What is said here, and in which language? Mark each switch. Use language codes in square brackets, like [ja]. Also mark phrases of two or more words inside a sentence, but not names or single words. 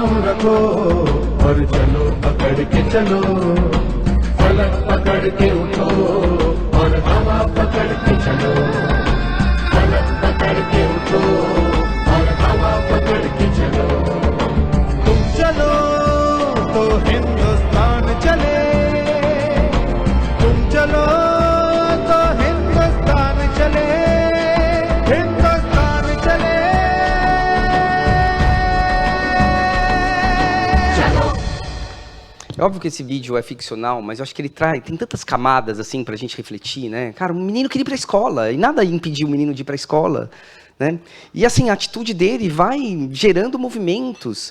[hi] रखो और चलो पकड़ के चलो फलक पकड़ के उठो और हवा पकड़ के चलो फलक पकड़ के उठो और हवा पकड़ के चलो तुम चलो तो हिंदुस्तान चले तुम चलो तो हिंदुस्तान चले हिंदुस्तान चले [pt] É óbvio que esse vídeo é ficcional, mas eu acho que ele tem tantas camadas assim pra gente refletir, né? Cara, o menino queria ir pra escola, e nada impediu o menino de ir pra escola, né? E assim, a atitude dele vai gerando movimentos.